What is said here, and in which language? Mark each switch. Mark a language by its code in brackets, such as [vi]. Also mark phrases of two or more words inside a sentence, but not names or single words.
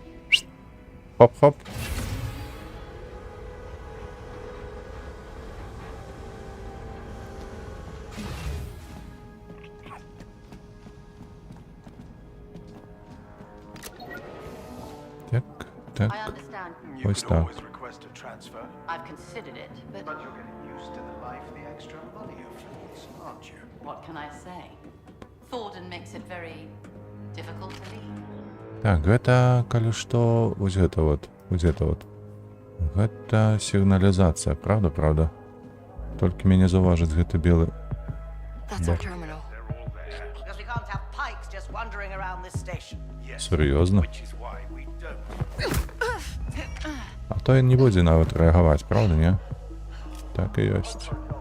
[be] Хоп-хоп. Так. [en] I understand. [be] Ось так. [en] Request a transfer, I've considered it, but but you're getting used to the life the extra money affords, aren't you? what can I say? Thornton makes it very difficult to leave. [be] Так, гэта, калі што, вось гэта вот. Гэта сігналізацыя, правда? Толькі мяне заўважыць гэты белы. [en] That's our terminal. Because we can't have Pikes just wandering around this station. [be] Сур'ёзна. [en] Which is why we don't. [be] А то ён не будзе нават рэагаваць, правда, не? Так і ёсць.